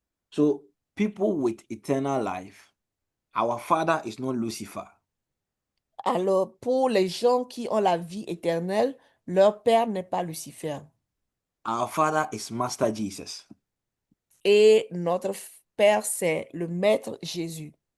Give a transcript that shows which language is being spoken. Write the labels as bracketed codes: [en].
[en] So people with eternal life, our father is not Lucifer. [fr] Alors, pour les gens qui ont la vie éternelle, leur père n'est pas Lucifer. [en] Our father is Master Jesus. [fr] Et notre père, c'est le Maître Jésus.